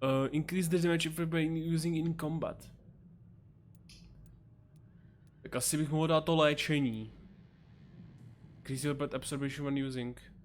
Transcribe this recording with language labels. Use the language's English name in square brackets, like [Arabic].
[English] Increase the damage by using in combat. [Czech] Tak asi bych mohl dát to léčení. [English] Increase your bite absorption when using.